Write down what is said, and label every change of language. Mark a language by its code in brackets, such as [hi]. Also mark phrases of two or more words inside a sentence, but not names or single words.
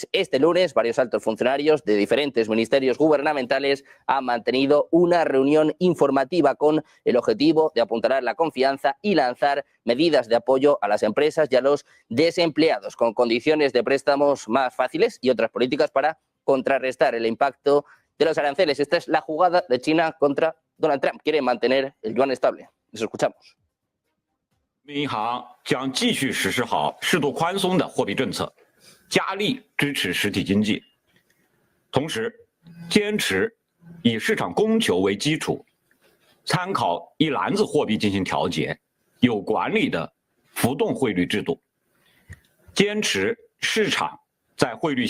[es] Este lunes, varios altos funcionarios de diferentes ministerios gubernamentales han mantenido una reunión informativa con el objetivo de apuntalar la confianza y lanzar medidas de apoyo a las empresas y a los desempleados, con condiciones de préstamos más fáciles y otras políticas para contrarrestar el impacto de los aranceles. Esta es la jugada de China contra Donald Trump. Quiere mantener el yuan estable. Les escuchamos. [zh] 人民银行将继续实施好适度宽松的货币政策，加力支持实体经济，同时坚持以市场供求为基础，参考一篮子货币进行调节，有管理的浮动汇率制度，坚持市场在汇率